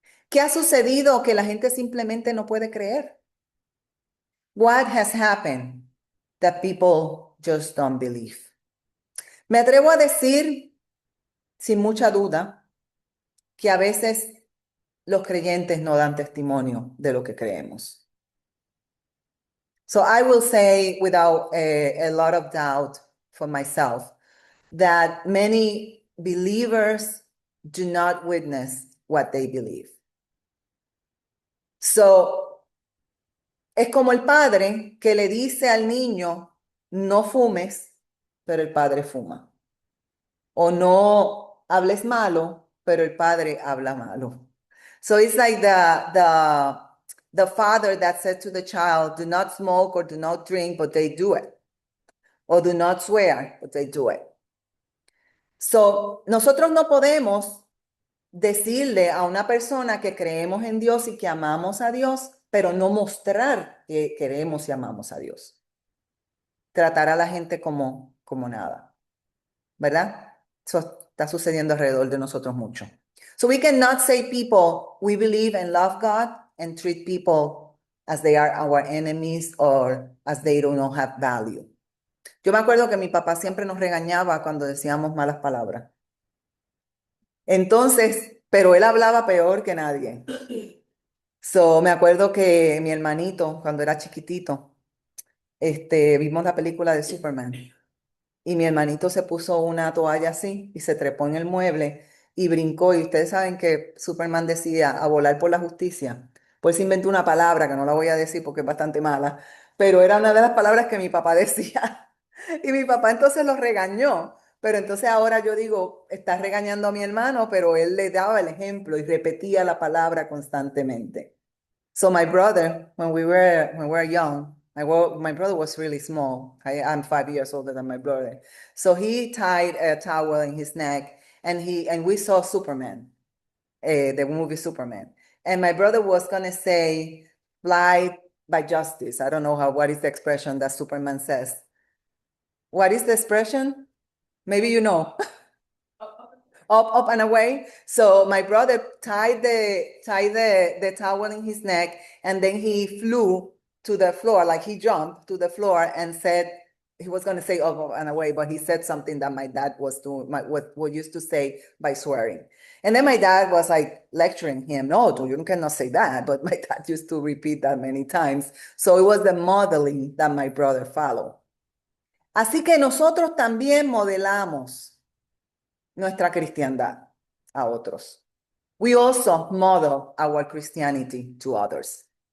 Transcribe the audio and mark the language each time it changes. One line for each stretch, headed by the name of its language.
Spanish: ¿Qué ha sucedido que la gente simplemente no puede creer?
English: What has happened that people just don't believe?
Spanish: Me atrevo a decir, sin mucha duda, que a veces los creyentes no dan testimonio de lo que creemos.
English: So I will say without a lot of doubt for myself that many believers do not witness what they believe.
Spanish: So es como el padre que le dice al niño, no fumes, pero el padre fuma. O no hables malo, pero el padre habla malo.
English: So it's like the father that said to the child, do not smoke or do not drink, but they do it. Or do not swear, but they do it.
Spanish: So nosotros no podemos decirle a una persona que creemos en Dios y que amamos a Dios, pero no mostrar que queremos y amamos a Dios. Tratar a la gente como nada, ¿verdad? Eso está sucediendo alrededor de nosotros mucho.
English: So we cannot say people, we believe and love God and treat people as they are our enemies or as they don't have value.
Spanish: Yo me acuerdo que mi papá siempre nos regañaba cuando decíamos malas palabras. Entonces, pero él hablaba peor que nadie. So, me acuerdo que mi hermanito, cuando era chiquitito, vimos la película de Superman y mi hermanito se puso una toalla así y se trepó en el mueble y brincó. Y ustedes saben que Superman decía a volar por la justicia. Pues inventó una palabra que no la voy a decir porque es bastante mala, pero era una de las palabras que mi papá decía. Y mi papá entonces lo regañó. Pero entonces ahora yo digo, está regañando a mi hermano, pero él le daba el ejemplo y repetía la palabra constantemente.
English: So my brother, when we were young, my brother was really small. I'm 5 years older than my brother. So he tied a towel in his neck, and we saw Superman, the movie Superman. And my brother was gonna say, "Fly by justice." I don't know what is the expression that Superman says. What is the expression? Maybe you know. Up and away. So my brother tied the towel in his neck, and then he flew to the floor, like he jumped to the floor and said he was going to say up and away, but he said something that my dad was doing, what used to say by swearing. And then my dad was like lecturing him, no, you cannot say that. But my dad used to repeat that many times. So it was the modeling that my brother followed.
Spanish: Así que nosotros también modelamos nuestra cristiandad a otros.
English: We also model our Christianity to others.